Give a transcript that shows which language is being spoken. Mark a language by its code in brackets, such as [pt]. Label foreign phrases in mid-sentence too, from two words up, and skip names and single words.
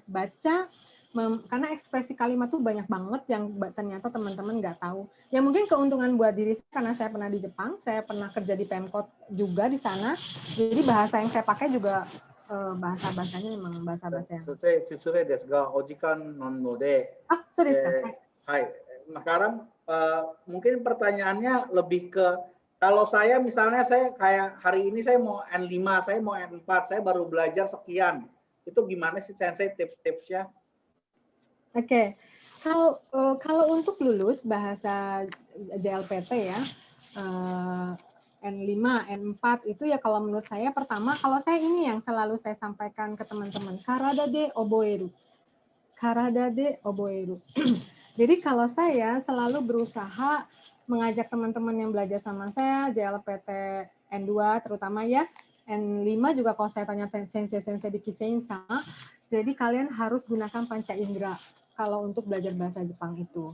[id] Baca, karena ekspresi kalimat tuh banyak banget yang ternyata teman-teman nggak tahu. Ya mungkin keuntungan buat diri saya, karena saya pernah di Jepang, saya pernah kerja di Pemkot juga di sana. Jadi bahasa yang saya pakai juga bahasa-bahasanya memang bahasa-bahasa yang... [ja] 失礼ですが、お時間なので. [id] Sorry. Hai. Sekarang mungkin pertanyaannya lebih ke, kalau saya misalnya saya kayak hari ini saya mau N5, saya mau N4, saya baru belajar sekian. Itu gimana sih Sensei tips-tipsnya? Oke. Kalau untuk lulus bahasa JLPT ya, N5, N4 itu ya kalau menurut saya pertama, kalau saya ini yang selalu saya sampaikan ke teman-teman, [ja] 体で覚える. 体で覚える. [id] Jadi kalau saya selalu berusaha mengajak teman-teman yang belajar sama saya, JLPT N2 terutama ya, N5 juga kalau saya tanya sensei-sensei di Kisein sama, jadi kalian harus gunakan panca indera kalau untuk belajar bahasa Jepang itu.